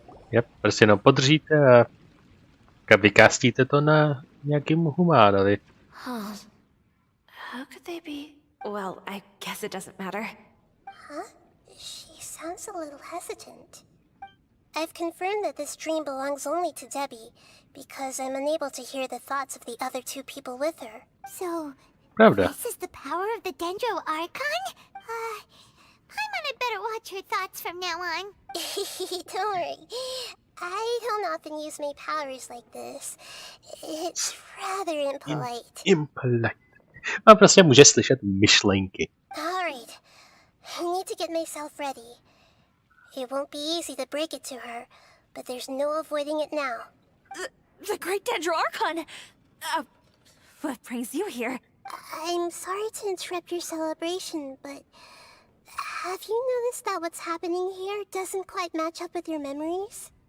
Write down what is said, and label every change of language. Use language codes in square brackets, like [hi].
[cs] Yep, prostě jenom podržíte a vykástíte to na nějakým humánovi. [en] Huh. How could they be? Well, I guess it doesn't matter. Huh? She sounds a little hesitant. I've confirmed that this dream belongs only to Debbie, because I'm unable to hear the thoughts of the other two people with her. So, [cs] Pravda. [en] This is the power of the Dendro Archon? Paimon had better watch her thoughts from now on. Don't worry. I don't often use my powers like this. It's rather impolite. Impolite. [cs] A prostě může slyšet myšlenky. [en] Alright. I need to get myself ready. It won't be easy to break it to her, but there's no avoiding it now. The Great Dendro Archon! What brings you here? I'm sorry to interrupt your celebration, but have you noticed that what's happening here doesn't quite match up with your memories?